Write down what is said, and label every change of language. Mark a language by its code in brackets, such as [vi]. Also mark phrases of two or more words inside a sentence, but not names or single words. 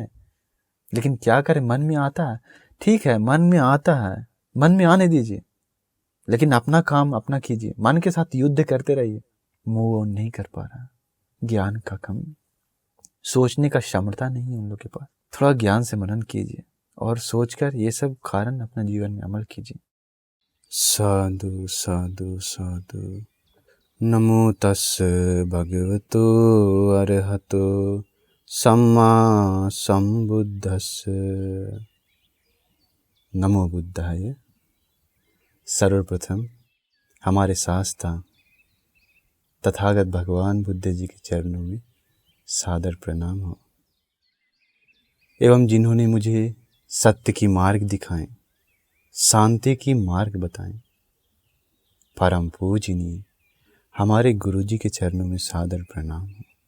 [hi] लेकिन क्या करें, मन में आता है, ठीक है, मन में आता है, मन में आने दीजिए, लेकिन अपना काम अपना कीजिए। मन के साथ युद्ध करते रहिए। [en] move on [hi] नहीं कर पा रहा, ज्ञान का कमी, सोचने का क्षमता नहीं है उन लोग के पास। थोड़ा ज्ञान से मनन कीजिए और सोचकर ये सब कारण अपने जीवन में अमल कीजिए। [pi] साधु साधु साधु। नमो तस्स भगवतो अरहतो सम्मा संबुद्धस्स। नमो बुद्धाय। [hi] सर्वप्रथम हमारे शास्त्रा तथागत भगवान बुद्ध जी के चरणों में सादर प्रणाम हो, एवं जिन्होंने मुझे सत्य की मार्ग दिखाएं, शांति की मार्ग बताएं, परम पूजनीय हमारे गुरु जी के चरणों में सादर प्रणाम हो।